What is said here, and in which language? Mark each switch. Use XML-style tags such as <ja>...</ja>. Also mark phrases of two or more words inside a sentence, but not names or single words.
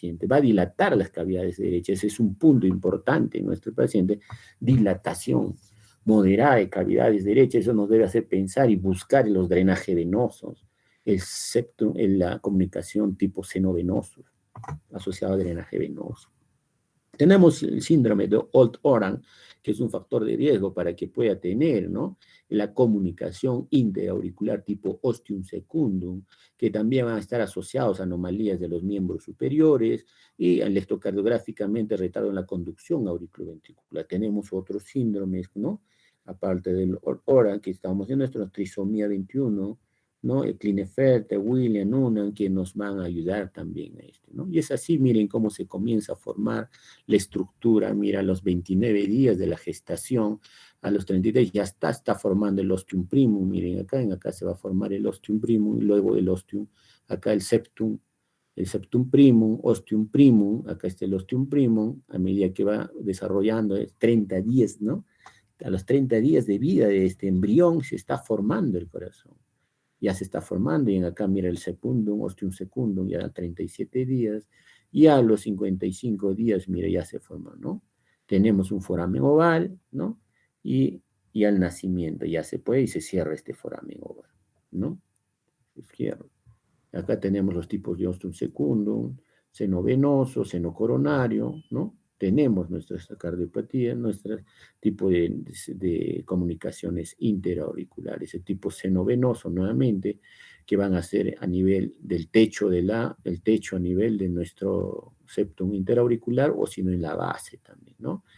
<es>Va a dilatar las cavidades derechas, ese es un punto importante en nuestro paciente, dilatación moderada de cavidades derechas, eso nos debe hacer pensar y buscar los drenajes venosos, el septum, la comunicación tipo seno venoso, asociado a drenaje venoso. Tenemos el síndrome de Holt-Oram, que es un factor de riesgo para que pueda tener, ¿no? La comunicación interauricular tipo</es> <la>ostium secundum,</la> <es>que también van a estar asociados a anomalías de los miembros superiores y electrocardiográficamente retardo en la conducción auriculoventricular. Tenemos otros síndromes, ¿no? Aparte del Holt-Oram, que estamos viendo, nuestra trisomía 21, ¿no? El Klinefelter, Williams, Noonan, que nos van a ayudar también a esto, ¿no? Y es así, miren cómo se comienza a formar la estructura, mira, a los 29 días de la gestación, a los 33 ya está formando el</es> <la>ostium primum,</la> <es>miren acá se va a formar el</es> <la>ostium primum,</la> <es>y luego el ostium, acá el</es> <la>septum primum, ostium primum,</la> <es>acá está el</es> <la>ostium primum,</la> <es>a medida que va desarrollando, 30 días, ¿no? A los 30 días de vida de este embrión se está formando el corazón. Ya se está formando, y acá mira el</es> <la>secundum, ostium secundum,</la> <es>ya a 37 días, y a los 55 días, mira, ya se forma, ¿no? Tenemos un foramen oval, ¿no? Y al nacimiento ya se puede y se cierra este foramen oval, ¿no? Se cierra. Acá tenemos los tipos de</es> <la>ostium secundum,</la> <es>seno venoso, seno coronario, ¿no? Tenemos nuestra cardiopatía, nuestro tipo de comunicaciones interauriculares, el tipo seno venoso nuevamente, que van a ser a nivel del techo, el techo a nivel de nuestro septum interauricular, o si no en la base también, ¿no?</es>